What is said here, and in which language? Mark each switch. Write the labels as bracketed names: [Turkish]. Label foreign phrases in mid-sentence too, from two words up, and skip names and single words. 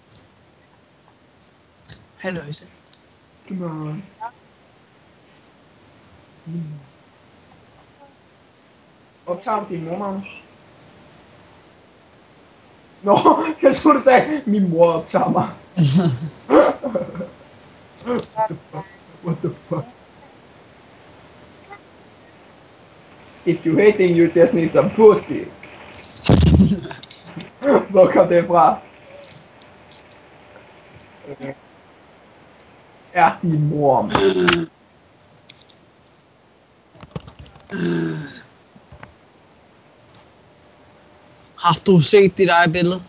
[Danish] Halløjse. [English] Come on. [Danish] Optager du din mor, Magnus? Nå, jeg troede du sagde, min mor optager mig. [English] What the fuck? If you hating, you just need some pussy. [Danish] Hvor kom det fra? Er din mor? Har du set dit eget billede?